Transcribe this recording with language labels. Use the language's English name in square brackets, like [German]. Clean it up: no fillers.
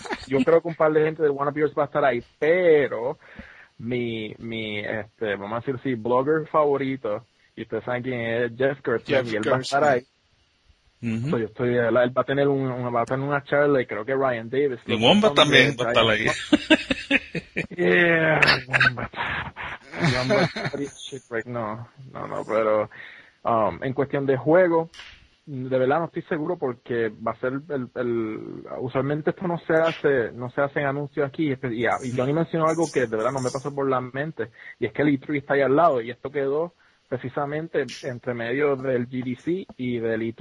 [Spanish] Yo creo que un par de gente de One Up Yours va a estar ahí, pero mi vamos a decir así, blogger favorito, y ustedes saben quién es, Jeff Gerstner, y él va a estar ahí. Uh-huh. So, yo estoy, él va a tener una charla, y creo que Ryan Davis. Y Wombat también va a estar ahí. Yeah, Wombat. [English] Wombat pretty shit right now. [Spanish] No, pero en cuestión de juego, de verdad no estoy seguro, porque va a ser el usualmente esto no se hace en anuncios aquí, y Johnny mencionó algo que de verdad no me pasó por la mente, y es que el E3 está ahí al lado, y esto quedó precisamente entre medio del GDC y del E3.